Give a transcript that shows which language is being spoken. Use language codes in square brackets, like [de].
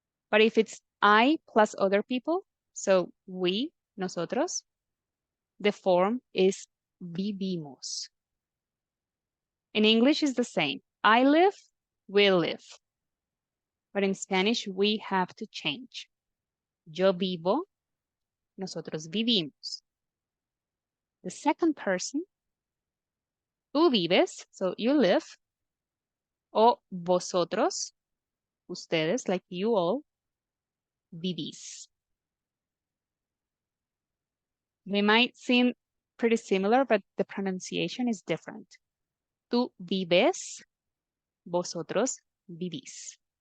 [en] But if it's I plus other people, so we, nosotros, the form is vivimos. In English is the same. I live, we live. But in Spanish, we have to change. [es] Yo vivo, nosotros vivimos. [en] The second person, [es] tú vives, [en] so you live. [es] O vosotros, ustedes, [en] like you all, [es] vivís. [en] They might seem pretty similar, but the pronunciation is different. [es] Tú vives, vosotros vivís.